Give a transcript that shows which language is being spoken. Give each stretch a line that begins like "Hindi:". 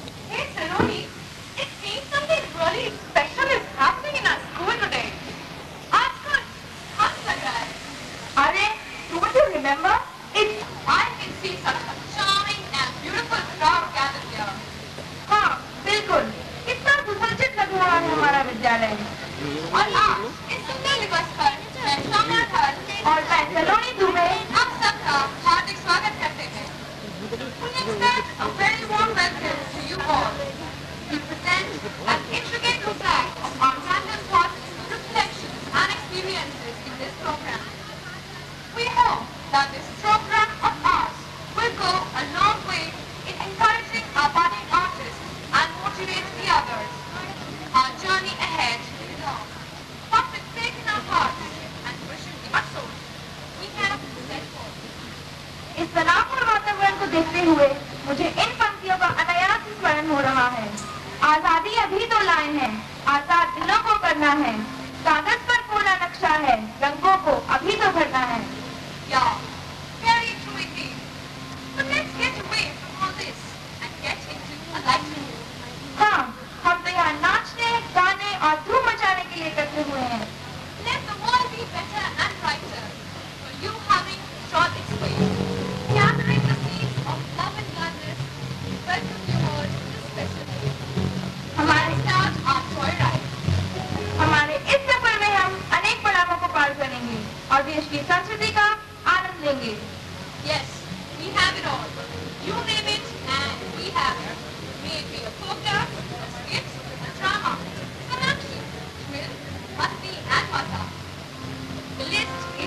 English: Hey Saloni, it seems something really special is happening in our school today.
Hindi: आज कुछ खास लग रहा है।
English: अरे, don't you remember? I can see such a charming and beautiful crowd gathered here.
Hindi: हाँ, बिल्कुल। कितना सुसज्जित लग रहा है हमारा विद्यालय। और आज इस सुंदर दिवस पर मैं सौम्या धर और मैं सलोनी दुबे आप सबका हार्दिक स्वागत करते हैं।
English: We extend a very warm welcome to you all. We present an intricate mosaic of our random thoughts, reflections and experiences in this program. We hope that this program of ours will go a long way in encouraging our budding artists and motivate the others. Our journey ahead is long, but with faith in our hearts and wishing in our souls, we have set forth.
Hindi: इस सलामपूर्ण वातावरण को देखते हुए मुझे इन पंक्तियों का अनायास स्मरण हो रहा है। आजादी अभी तो लाए हैं, आजाद दिलों को करना है, कागज पर पूरा नक्शा है, रंगों को अभी तो भरना है।
English: Yeah, very true indeed. But let's get away from all this and get into a light mood.
Hindi: हाँ, हम तो यहाँ नाचने, गाने और धूम मचाने के लिए इकट्ठे हुए हैं।
English: Let the world be better and brighter for you having trod its way. Gathering the seeds of love and gladness, welcome you all to this special day.
Hindi: हमारे
English: start our joyride.
Hindi: हमारे इस सफर में हम अनेक पड़ावों को पार करेंगे और देश की संस्कृति का आनंद लेंगे।
English: Yes, we have it all. You name it and we have it. May it be a folk dance, a skit, a drama, an action, thrill, masti and mata. The list